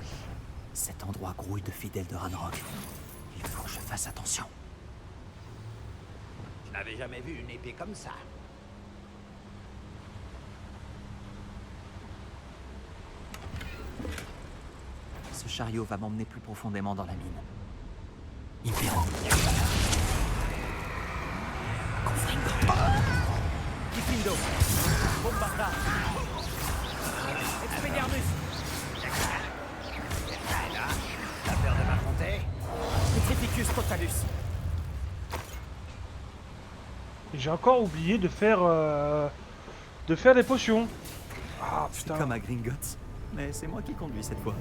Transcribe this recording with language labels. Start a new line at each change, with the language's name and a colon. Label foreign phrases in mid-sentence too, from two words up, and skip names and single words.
French: Cet endroit grouille de fidèles de Ranrock. Il faut que je fasse attention. Je n'avais jamais vu une épée comme ça. Ce chariot va m'emmener plus profondément dans la mine. Impero. Confringo. Diffindo. Bombarda. Expelliarmus. T'as peur de m'affronter? Petrificus totalus. Et j'ai encore oublié de faire des potions. Ah C'est putain. comme à Gringotts. mais c'est moi qui conduis cette fois.